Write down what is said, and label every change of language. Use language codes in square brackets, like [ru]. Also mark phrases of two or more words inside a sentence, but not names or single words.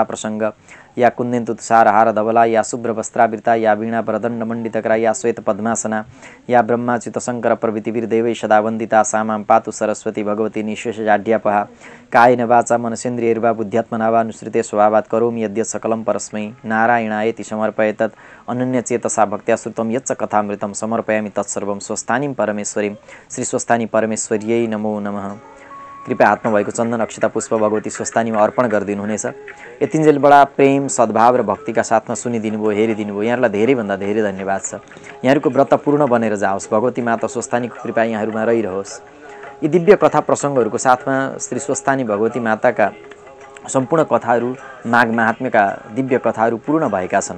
[sa] प्रसंग या कुन्देन्तु तुषारहार धवला या शुभ्र वस्त्रावृता या वीणा वरदण्ड मंडितकरा या श्वेत पद्मासना या ब्रह्माच्युत शंकर प्रभृतिभिर्देवैः सदा वन्दिता सा मां पातु सरस्वती भगवती निःशेषजाड्यापहा कायेन वाचा मनसेन्द्रियैर्वा बुद्ध्यात्मना वा अनुसृते स्वभावात् करोमि यद्यत् सकलं परस्मै नारायणायेति समर्पयेतत् अनन्यचेतसा भक्त्या श्रुतं यच्च कथामृतं समर्पयामि तत्सर्वं स्वस्थानीं परमेश्वरीं श्री स्वस्थानी परमेश्वर्यै नमो नमः। [ne] कृपया हातमा भएको चन्दन अक्षता पुष्प भगवती स्वस्थानीमा अर्पण गरिदिनु हुनेछ। यतिन्जेल बडा प्रेम सद्भाव र भक्तिका साथमा सुनिदिनु भयो, हेरिदिनु भयो, यहाँहरूलाई धेरैभन्दा धेरै धन्यवाद छ। यहाँहरूको व्रत पूर्ण बनेर जाओस्, भगवती माता स्वस्थानीको कृपा यहाँहरूमा रहिरहोस्। यी दिव्य कथा प्रसङ्गहरूको साथमा श्री स्वस्थानी भगवती माताका सम्पूर्ण कथाहरू माघ महात्म्यका दिव्य कथाहरू पूर्ण भएका छन्।